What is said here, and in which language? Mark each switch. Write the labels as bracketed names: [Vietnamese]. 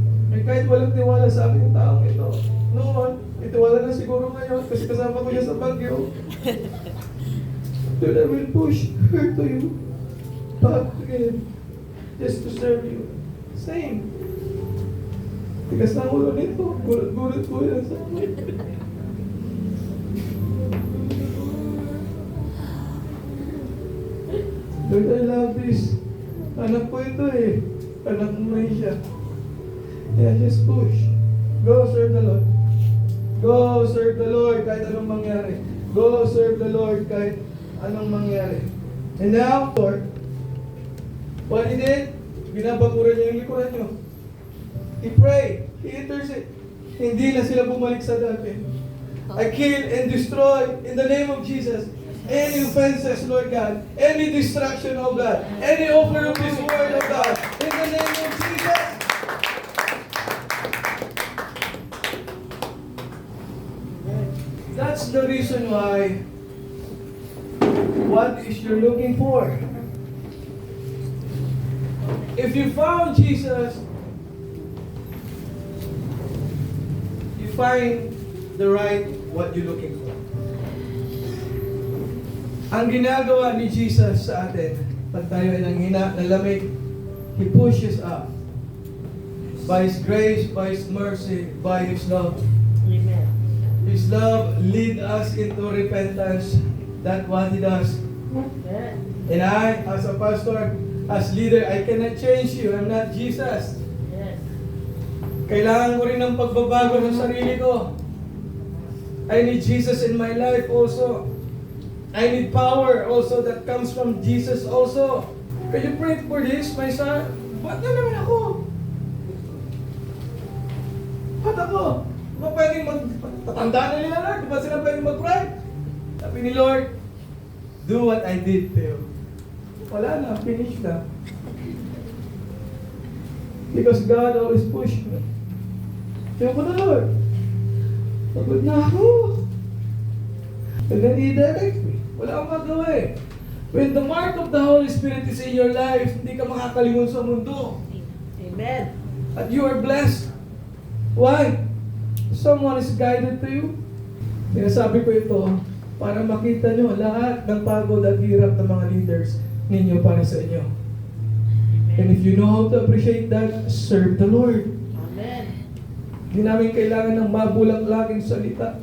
[Filipino] Eh kahit walang tiwala sa akin yung taong ito, noon, itiwala na siguro ngayon kasi kasama ko siya sa Baguio. [English] Lord, I will push her to you. Back again. Just to serve you. Same. [Filipino] Tigas na ulo nito. Gulat ko yan sa akin. [English] Lord, I love this. [Filipino] Anak ko ito eh. Anak mo rin siya. [English] Yeah, just push. Go serve the Lord. Go serve the Lord [Filipino] kahit anong mangyari. [English] Go serve the Lord kahit anong mangyari. And now, Lord, what He did, [Filipino] binabaguran niya yung likuran niyo. [English] He prayed. He interceded. [Filipino] Hindi na sila bumalik sa dati. [English] I kill and destroy in the name of Jesus any offenses, Lord God, any distraction, oh God, any offer of this word, oh God, in the name of Jesus. That's the reason why, what is you're looking for? If you found Jesus, you find the right what you're looking for. [Filipino] Ang ginagawa ni Jesus sa atin, pag tayo ay nanghina, nalamig, [English] He pushes up. By His grace, by His mercy, by His love. Amen. His love lead us into repentance. That's what He does. Amen. And I, as a pastor, as leader, I cannot change you. I'm not Jesus. Yes. [Filipino] Kailangan ko rin ng pagbabago ng sarili ko. [English] I need Jesus in my life also. I need power also that comes from Jesus also. Can you pray for this, my son? [Filipino] Ba't na naman ako? Ba't ako? Ba pwedeng tatanda na nila, Lord? Di ba sila pwedeng mag-pray? Sabi ni Lord, [English] do what I did to you. [Filipino] Wala na, [English] finish na. Because God always push me. [Filipino] Sabi ko na, Lord, pagod na ako. Kaya [English] i-direct me. [Filipino] Wala akong magawa eh. [English] When the mark of the Holy Spirit is in your life, [Filipino] hindi ka makakalingon sa mundo. [English] Amen. At you are blessed. Why? Someone is guided to you. [Filipino] Sinasabi ko ito para makita nyo lahat ng pagod at hirap ng mga leaders ninyo para sa inyo. [English] And if you know how to appreciate that, serve the Lord. Amen. [Filipino] Hindi namin kailangan ng mabulak-laking salita.